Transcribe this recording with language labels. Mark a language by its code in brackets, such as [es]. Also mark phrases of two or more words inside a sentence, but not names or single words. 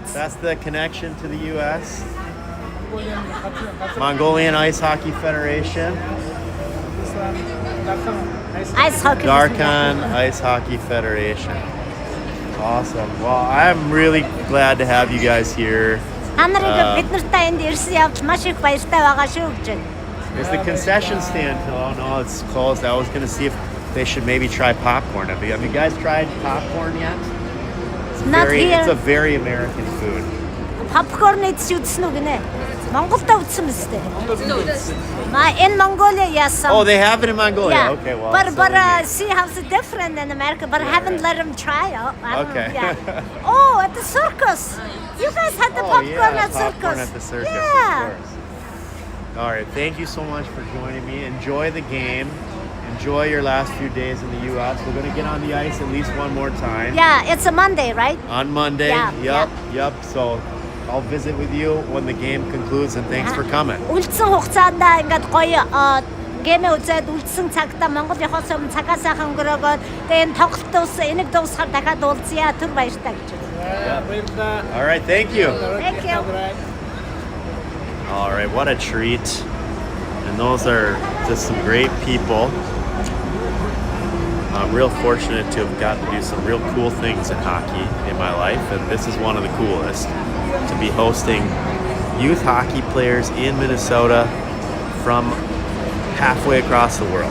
[en] That's the connection to the U.S. Mongolian Mongolian Ice Hockey Federation. this one Ice hockey. Darkhan Ice Hockey Federation. Awesome. Well, I'm really glad to have you guys here. [mn] Та нарыг бид нартай энд ирсэн явж маш их баяртай байгаа шүү гэж байна. [en] Is the concession stand? Oh no, it's closed. I was gonna see if they should maybe try popcorn. Have you guys tried popcorn yet? Not It's a here. very American food. [mn] Popcorn идэж үзсэн үү гинэ? Монголда үзсэн мэт. [en] In Mongolia, yes. Oh, they have it in Mongolia. Yeah. Okay, well. but so but maybe- see how it's different in America. But I haven't let them try. I don't Okay. know, yeah. Oh, at the circus. You guys had the Oh, popcorn yeah, at popcorn circus. at the circus, Yeah. of course. All right, thank you so much for joining me. Enjoy the game. Enjoy your last few days in the U.S. We're going to get on the ice at least one more time. Yeah, it's a Monday, right? On Monday. Yeah, Yep. So I'll visit with you when the game concludes, and thanks for coming. [mn] Үлдсэн хугацаанд ингээд гоё гэмээ үзээд үлдсэн цагтаа Монгол явахаас өмнө цагаа сайхан өнгөрөөгөөд тэгээ энэ тоглолт дууссан энийг дуусахаар дахиад уулзъя түр баяртай гэж байна. [en] All right, thank you. Thank you. All right, what a treat. And those are just some great people. I'm real fortunate to have gotten to do some real cool things in hockey in my life, and this is one of the coolest, to be hosting youth hockey players in Minnesota from halfway across the world.